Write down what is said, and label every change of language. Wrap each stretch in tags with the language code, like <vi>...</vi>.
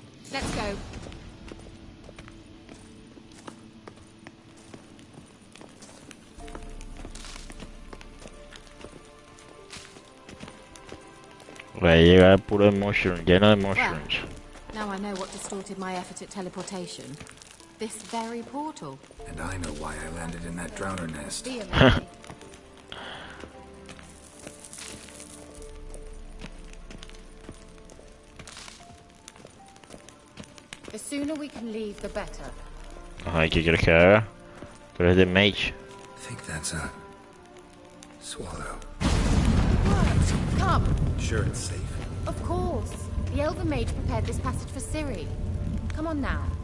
<en>Let's go.</en> <es>Voy a llegar puro de mushroom, lleno de mushrooms.</es> <en>Now I know what distorted my effort at teleportation. This very portal. And I know why I landed in that drowner nest. Be amazing. The sooner we can leave, the better.</en> <es>Ajá, ¿y qué quieres que haga? Tú eres de mage.</es> <en>I think that's a swallow. What? Come. Sure it's safe. Of course. The Elven Mage prepared this passage for Ciri. Come on now.</en>